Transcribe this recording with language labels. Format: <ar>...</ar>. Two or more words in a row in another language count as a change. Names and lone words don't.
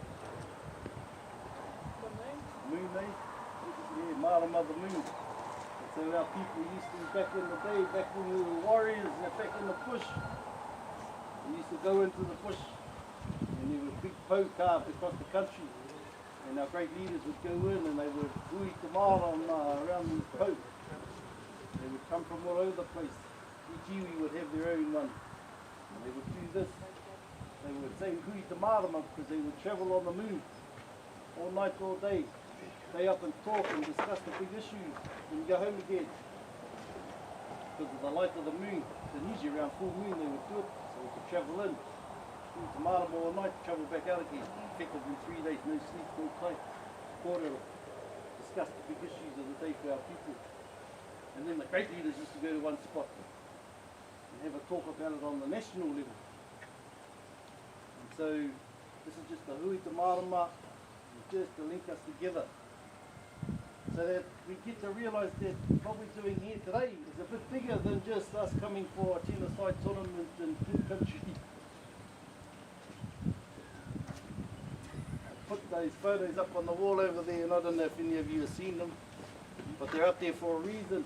<en>Moon, eh? Yeah, Marama the moon. So our people used to, back in the day, back when we were warriors, back in the bush, we used to go into the bush, and there were big po carved across the country, and our great leaders would go in and they would</en> <mi>hui te marama</mi> <en>around these po. They would come from all over the place. Each iwi would have their own one, and they would do this. They would say</en> <mi>hui te marama</mi> <en>because they would travel on the moon all night, all day. Stay up and talk and discuss the big issues and go home again. Because of the light of the moon, then usually around full moon they would do it, so we could travel in. To Marama all night, travel back out again. Effectively 3 days, no sleep, no play. Kōrero. Discuss the big issues of the day for our people. And then the great leaders used to go to one spot and have a talk about it on the national level. And so this is just a</en> <mi>hui te marama,</mi> <en>just to link us together. So that we get to realise that what we're doing here today is a bit bigger than just us coming for a tennis-side tournament in Kid Country. I put those photos up on the wall over there, and I don't know if any of you have seen them, but they're up there for a reason.</en>